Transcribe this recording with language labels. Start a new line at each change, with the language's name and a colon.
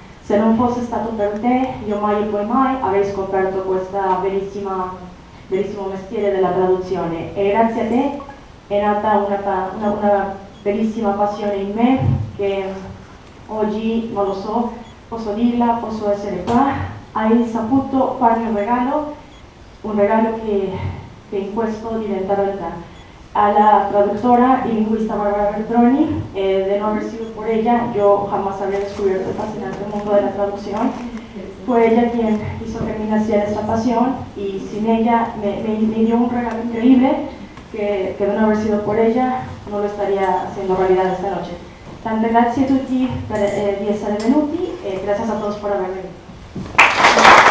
Italian: Se non fosse stato per te, io mai e poi mai avrei scoperto questo bellissimo mestiere della traduzione, e grazie a te è nata una bellissima passione in me che oggi, non lo so, posso dirla, posso essere qua. Hai saputo farmi un regalo che in questo diventa realtà.
Spanish: A la traductora y lingüista Barbara Bertoni, de no haber sido por ella, yo jamás habría descubierto el fascinante mundo de la traducción. Fue ella quien hizo que me naciera esta pasión, y sin ella me dio un regalo increíble que de no haber sido por ella non lo estaría haciendo realidad esta noche.
Italian: Tante grazie a tutti di essere venuti e grazie
Spanish: a todos por haber venido.